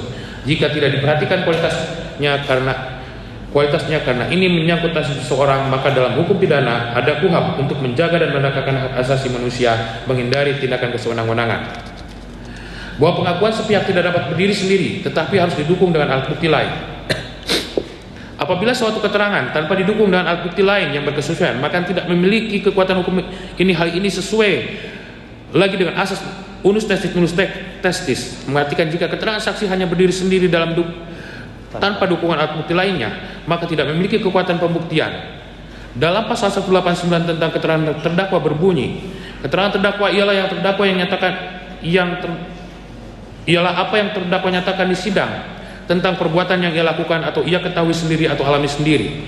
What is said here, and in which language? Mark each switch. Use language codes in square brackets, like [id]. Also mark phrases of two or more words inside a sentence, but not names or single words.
[id] Jika tidak diperhatikan kualitasnya karena ini menyangkut nasib seseorang, maka dalam hukum pidana ada KUHP untuk menjaga dan menegakkan hak asasi manusia, menghindari tindakan kesewenang-wenangan. Bahwa pengakuan sepihak tidak dapat berdiri sendiri, tetapi harus didukung dengan alat bukti lain. Apabila suatu keterangan tanpa didukung dengan alat bukti lain yang berkesesuaian, maka tidak memiliki kekuatan hukum. Hal ini sesuai lagi dengan asas [la] unus testis nulus testis, [id] mengartikan jika keterangan saksi hanya berdiri sendiri tanpa dukungan alat bukti lainnya, maka tidak memiliki kekuatan pembuktian. Dalam pasal 189 tentang keterangan terdakwa berbunyi, keterangan terdakwa ialah ialah apa yang terdakwa nyatakan di sidang tentang perbuatan yang ia lakukan atau ia ketahui sendiri atau alami sendiri.